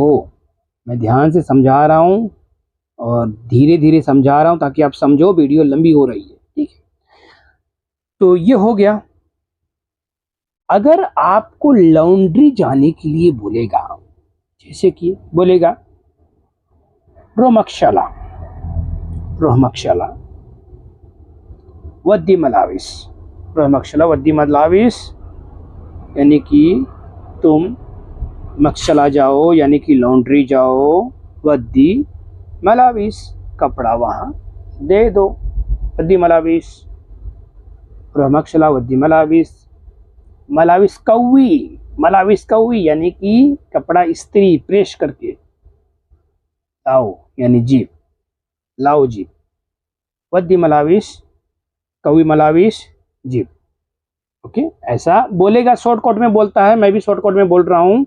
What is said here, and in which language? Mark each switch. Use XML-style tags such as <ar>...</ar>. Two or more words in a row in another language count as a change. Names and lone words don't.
<hi>मैं ध्यान से समझा रहा हूं और धीरे धीरे समझा रहा हूं ताकि आप समझो, वीडियो लंबी हो रही है। ठीक है, तो ये हो गया। अगर आपको लॉन्ड्री जाने के लिए बोलेगा, जैसे कि बोलेगा रोमक्षला, रोहमक्षला</hi> <ar>ودي ملابس، روحمغسلة ودي ملابس,</ar> <hi>यानी कि तुम मक्षला जाओ, यानी कि लॉन्ड्री जाओ,</hi> <ar>ودي ملابس</ar> <hi>कपड़ा वहां दे दो,</hi> <ar>ودي ملابس، روحمغسلة ودي ملابس. ملابس كوي، ملابس كوي</ar> <hi>यानी कि कपड़ा इस्त्री प्रेस करके लाओ,</hi> <ar>यानी जीप, लाओ जीप, ودي ملابس كوي ملابس جيب.</ar> <hi>ओके, ऐसा बोलेगा, शॉर्टकट में बोलता है, मैं भी शॉर्टकट में बोल रहा हूँ।</hi>